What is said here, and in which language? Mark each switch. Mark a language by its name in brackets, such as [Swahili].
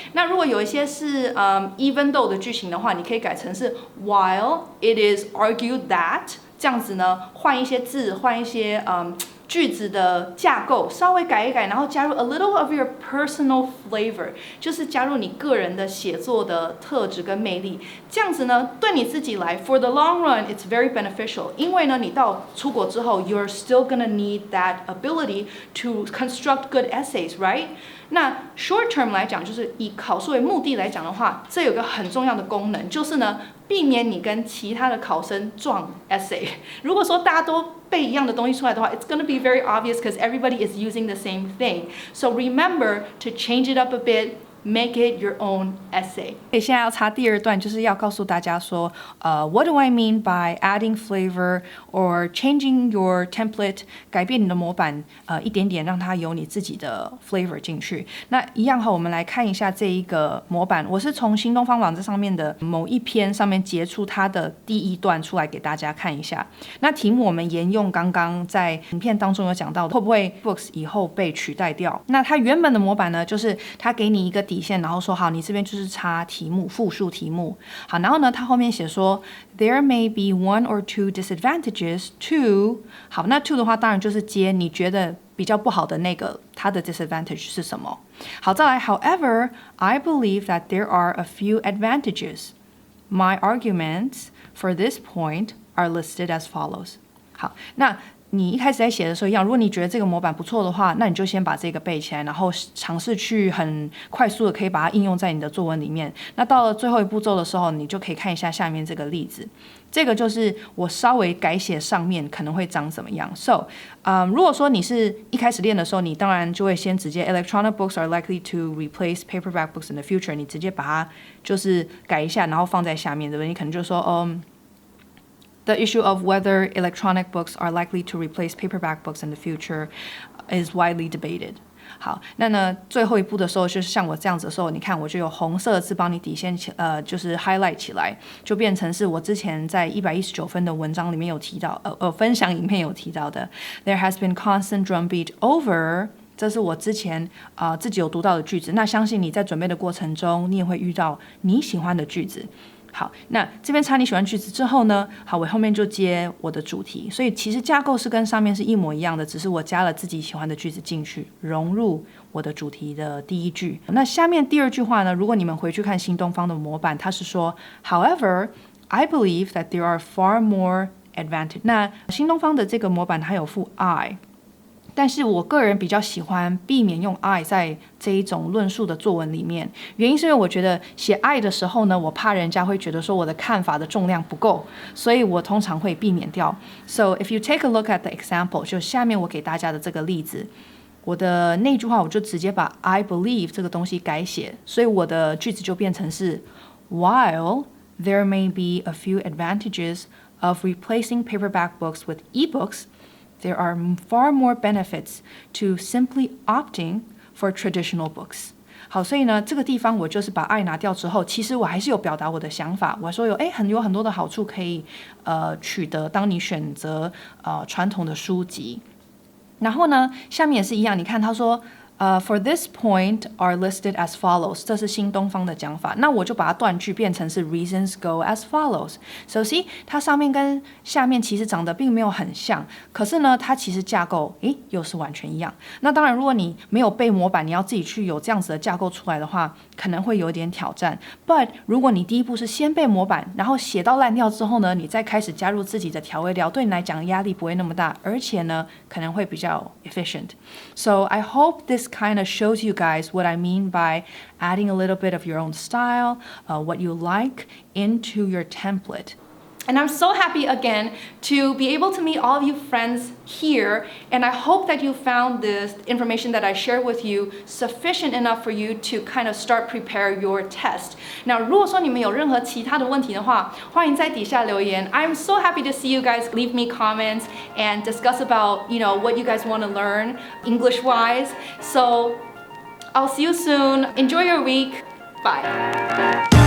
[Chinese] 那如果有一些是even though 的句型的话，你可以改成是 [English] while it is argued that， [Chinese] 这样子呢，换一些字，换一些句子的架构稍微改一改，然后加入 [English] a little of your personal flavor， [Chinese] 就是加入你个人的写作的特质跟魅力。这样子呢，对你自己来 [English] ，for the long run it's very beneficial， [Chinese] 因为呢，你到出国之后 [English] ，you're still gonna need that ability to construct good essays, right？ [Chinese] 那 short term 来讲，就是以考试为目的来讲的话，这有个很重要的功能，就是呢，避免你跟其他的考生撞 essay。如果说大家都背一样的东西出来的话 [English] ，it's gonna be very obvious because everybody is using the same thing. So remember to change it up a bit. Make it your own essay. [Chinese] 现在要插第2段，就是要告诉大家说， [English] What do I mean by adding flavor or changing your template？ [Chinese] 改变你的模板，一点点让它有你自己的 flavor 进去。那一样我们来看一下这一个模板，我是从新东方网站上面的某一篇上面截出它的第1段出来给大家看一下。那题目我们沿用刚刚在影片当中有讲到的，会不会 books 以后被取代掉？那它原本的模板呢，就是它给你一个底线，然后说好，你这边就是插题目，复数题目。好，然后呢，它后面写说 [English] there may be 1 or 2 disadvantages to。 [Chinese] 好，那 to 的话，当然就是接你觉得比较不好的那个，它的 disadvantage 是什么？好，再来 [English] ，However, I believe that there are a few advantages. My arguments for this point are listed as follows. [Chinese] 好，那你一开始在写的时候一样，如果你觉得这个模板不错的话，那你就先把这个背起来，然后尝试去很快速的可以把它应用在你的作文里面。那到了最后一步骤的时候，你就可以看一下下面这个例子。这个就是我稍微改写上面可能会长怎么样。 [English] So， [Chinese] 如果说你是一开始练的时候，你当然就会先直接 [English] electronic books are likely to replace paperback books in the future， [Chinese] 你直接把它就是改一下，然后放在下面，对不对？你可能就说 [English] The issue of whether electronic books are likely to replace paperback books in the future is widely debated. [Chinese] 好，那呢，最后一步的时候，就是像我这样子的时候，你看我就有红色的字帮你底线就是 highlight 起来，就变成是我之前在119分的文章里面有提到，分享影片有提到的。 [English] There has been constant drumbeat over。 [Chinese] 这是我之前自己有读到的句子，那相信你在准备的过程中，你也会遇到你喜欢的句子。好，那这边插你喜欢句子之后呢，好，我后面就接我的主题，所以其实架构是跟上面是一模一样的，只是我加了自己喜欢的句子进去，融入我的主题的第1句。那下面第2句话呢，如果你们回去看新东方的模板，它是说 [English] However, I believe that there are far more advantages。 [Chinese] 那新东方的这个模板它有附 I，但是我个人比较喜欢避免用 I 在这一种论述的作文里面，原因是因为我觉得写 I 的时候呢，我怕人家会觉得说我的看法的重量不够，所以我通常会避免掉。 [English] So if you take a look at the example， [Chinese] 就下面我给大家的这个例子，我的那句话我就直接把 [English] I believe [Chinese] 这个东西改写，所以我的句子就变成是 [English] While there may be a few advantages of replacing paperback books with ebooks，there are far more benefits to simply opting for traditional books。 [Chinese] 好，所以呢，这个地方我就是把 I 拿掉之后，其实我还是有表达我的想法。我说有很多的好处可以取得，当你选择传统的书籍。然后呢，下面也是一样，你看他说 [English] For this point are listed as follows. [Chinese] 这是新东方的讲法，那我就把它断句变成是 [English] reasons go as follows. So see， [Chinese] 它上面跟下面其实长得并没有很像，可是呢，它其实架构又是完全一样。那当然，如果你没有背模板，你要自己去有这样子的架构出来的话，可能会有点挑战。 [English] But [Chinese] 如果你第一步是先背模板，然后写到烂掉之后呢，你再开始加入自己的调味料，对你来讲压力不会那么大，而且呢，可能会比较 efficient. [English] So I hope this kind of shows you guys what I mean by adding a little bit of your own style, what you like into your template. And I'm so happy again to be able to meet all of you friends here, and I hope that you found this information that I shared with you sufficient enough for you to kind of start prepare your test. Now, [Chinese] 如果说你们有任何其他的问题的话，欢迎在底下留言. [English] I'm so happy to see you guys leave me comments and discuss about, what you guys want to learn English-wise. So, I'll see you soon. Enjoy your week. Bye.